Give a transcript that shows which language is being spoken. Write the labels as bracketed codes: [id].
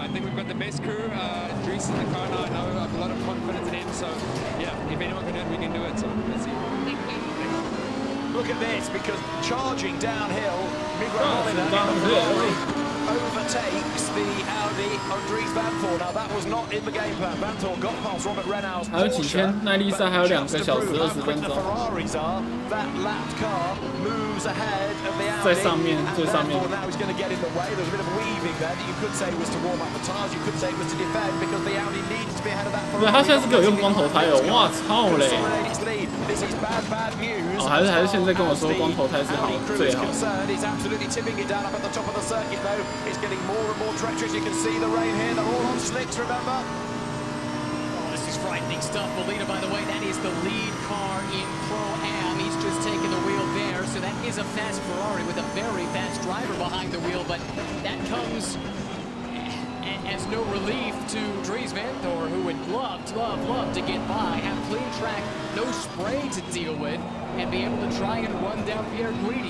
[en] I think we've got the best crew. Dries in the car now. I know I have a lot of confidence in him. So, yeah, if anyone can do it, we can do it. So, let's see. Look at this, because charging downhill, Miguel Molina overtakes the Audi on Dries van Thor. Now that was not in the game plan. Van Thor got past Robert Renault's [zh] 还有几天，耐力赛还有2个小时20分钟。 [en] Ferraris are, that lapped car moves ahead of the Audi. [zh] 在上面，最上面。 [en] Now he's going to get in the way. There's a bit of weaving there that you could say was to warm up the tyres. You could say it was to defend because the Audi needs to be ahead of that Ferrari. [zh] 对，他现在是给我用光头胎哦，哇操嘞！ [en] This is bad news. [zh] 哦，还是现在跟我说光头胎是好最好。 [en] He's absolutely tipping it down up at the top of the circuit though. It's getting more and more treacherous. You can see the rain here. They're all on slicks, remember? Oh, this is frightening stuff. Molina, by the way, that is the lead car in Pro-Am. He's just taken the wheel there, so that is a fast Ferrari with a very fast driver behind the wheel, but that comes as no relief to Dries van Thor, who would love to get by, have clean track, no spray to deal with, and be able to try and run down Pierre Guidi.